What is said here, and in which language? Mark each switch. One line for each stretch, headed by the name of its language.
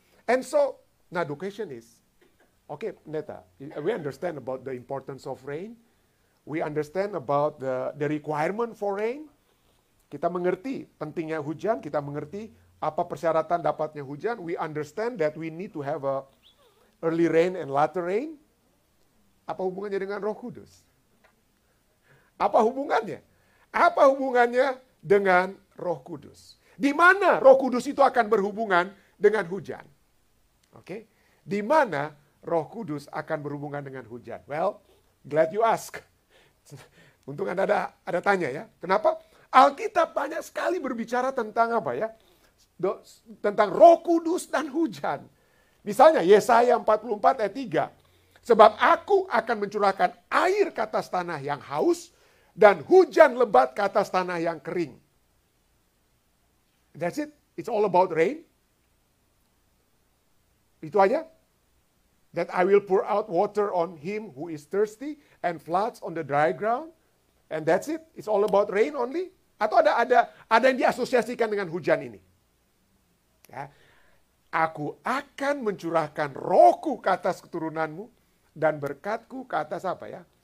English: And so, now the question is, okay, Neta, we understand about the importance of rain. We understand about the requirement for rain.
Indonesian: Kita mengerti pentingnya hujan, kita mengerti apa persyaratan dapatnya hujan.
English: We understand that we need to have a early rain and latter rain.
Indonesian: Apa hubungannya dengan Roh Kudus? Apa hubungannya? Apa hubungannya dengan Roh Kudus? Di mana Roh Kudus itu akan berhubungan dengan hujan? Oke? Di mana Roh Kudus akan berhubungan dengan hujan?
English: Well, glad you ask.
Indonesian: Untung Anda ada tanya ya. Kenapa? Alkitab banyak sekali berbicara tentang apa ya? Tentang Roh Kudus dan hujan. Misalnya Yesaya 44 ayat 3. Sebab aku akan mencurahkan air ke atas tanah yang haus dan hujan lebat ke atas tanah yang kering.
English: That's it. It's all about rain.
Indonesian: Itu aja.
English: That I will pour out water on him who is thirsty and floods on the dry ground. And that's it. It's all about rain only.
Indonesian: Atau ada yang diasosiasikan dengan hujan ini. Ya. Aku akan mencurahkan rohku ke atas keturunanmu dan berkatku ke atas apa ya?